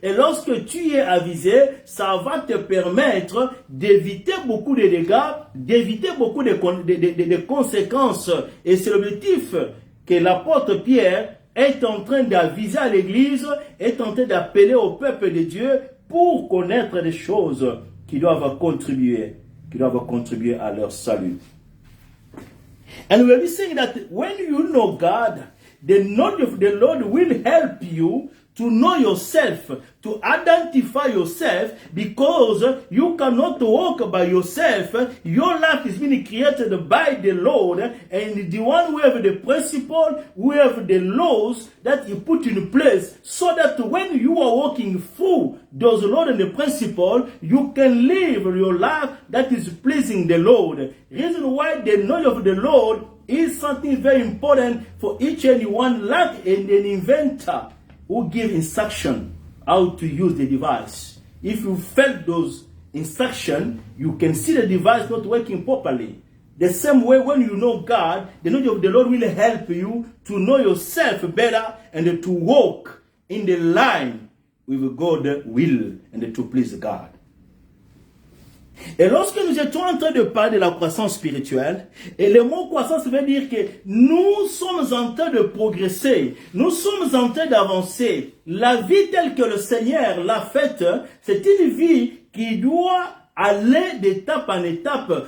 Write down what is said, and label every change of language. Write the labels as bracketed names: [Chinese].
[French] Et lorsque tu es avisé, ça va te permettre d'éviter beaucoup de dégâts, d'éviter beaucoup de conséquences. Et c'est l'objectif que l'apôtre Pierre est en train d'aviser à l'Église, est en train d'appeler au peuple de Dieu pour connaître les choses qui doivent contribuer à leur salut. [English] And we'll be saying that when you know God, the knowledge of the Lord will help you to know yourself, to identify yourself, because you cannot walk by yourself. Your life is being created by the Lord, and the one who have the principle, who have the laws that He put in place, so that when you are walking through those laws and the principle, you can live your life that is pleasing the Lord. Reason why the knowledge of the Lord is something very important for each and one, like an inventor who give instruction how to use the device. If you fail those instructions, you can see the device not working properly. The same way, when you know God, the knowledge of the Lord will help you to know yourself better and to walk in the line with God's will and to please God. [French] Et lorsque nous étions en train de parler de la croissance spirituelle, et le mot croissance veut dire que nous sommes en train de progresser, nous sommes en train d'avancer. La vie telle que le Seigneur l'a faite, c'est une vie qui doit aller d'étape en étape.